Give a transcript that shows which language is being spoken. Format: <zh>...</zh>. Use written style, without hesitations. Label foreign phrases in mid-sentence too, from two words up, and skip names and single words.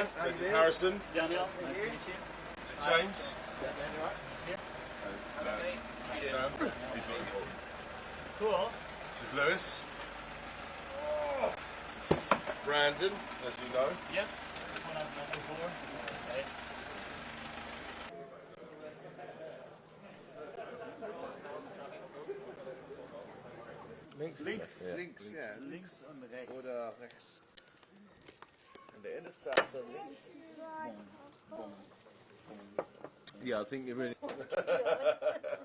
<en>This is Harrison. Daniel. Nice to meet you. This is James. This is Sam. He's looking cool. Cool. This is Lewis. This is Brandon, as you know. Yes. This one I've met before. Okay.</en> <de>Links, ja. Links und rechts. Oder rechts.</de> <nl>En de ene staat zo links.</nl> <en>Yeah, I think you're really...</en>